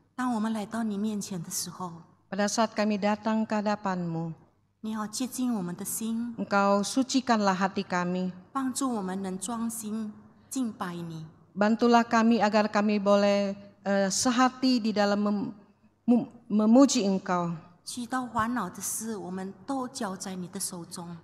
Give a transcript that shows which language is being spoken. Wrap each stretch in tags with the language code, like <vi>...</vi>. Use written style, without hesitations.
<zh>当我们来到你面前的时候，</zh> <id>pada saat kami datang ke hadapan-Mu,</id> <zh>你要接近我们的心，</zh> <id>Engkau sucikanlah hati kami,</id> <zh>帮助我们能专心敬拜你。</zh> <id>bantulah kami agar kami boleh sehati di dalam memuji Engkau.</id> <zh>许多烦恼的事，我们都交在你的手中。</zh>